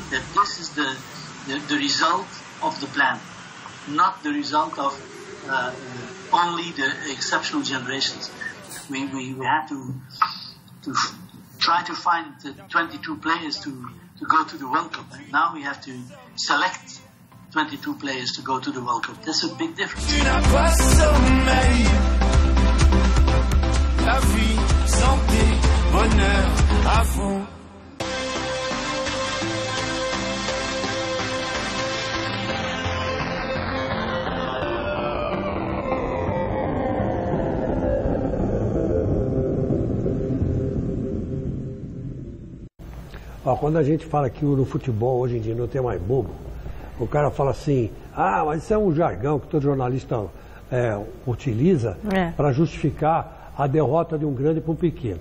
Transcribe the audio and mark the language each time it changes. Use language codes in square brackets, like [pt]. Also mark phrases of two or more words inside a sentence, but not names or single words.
[en] That this is the result of the plan, not the result of only the exceptional generations. We had to try to find the 22 players to go to the World Cup. And now we have to select 22 players to go to the World Cup. That's a big difference. [fr] La vie, santé, bonheur, à fond. [pt] Quando a gente fala que no futebol hoje em dia não tem mais bobo, o cara fala assim, mas isso é um jargão que todo jornalista utiliza para justificar a derrota de um grande para um pequeno.